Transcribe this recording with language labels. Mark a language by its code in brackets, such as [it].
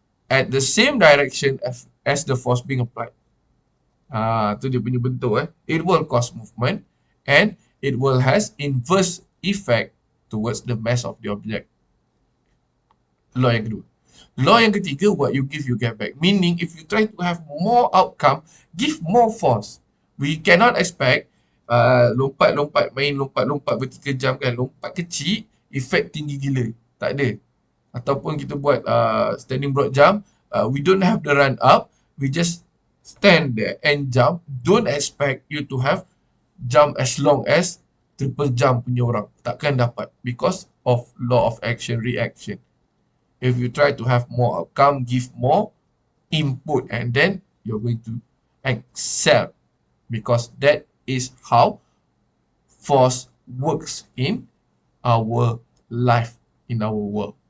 [en] at the same direction as the force being applied. [ms] Tu dia punya bentuk [en] It will cause movement and it will has inverse effect towards the mass of the object. [ms] Law yang kedua. Law yang ketiga, [en] what you give, you get back. Meaning, if you try to have more outcome, give more force. We cannot expect [ms] lompat-lompat, main lompat-lompat bertiga jam kan. Lompat kecil, efek tinggi gila. Tak ada. Ataupun kita buat [en] standing broad jump, we don't have the run up. We just stand there and jump. Don't expect you to have jump as long as triple jump [ms] punya orang. Takkan dapat. [en] Because of law of action, reaction. If you try to have more outcome, give more input, and then you're going to excel, because that is how force works in our life, in our world.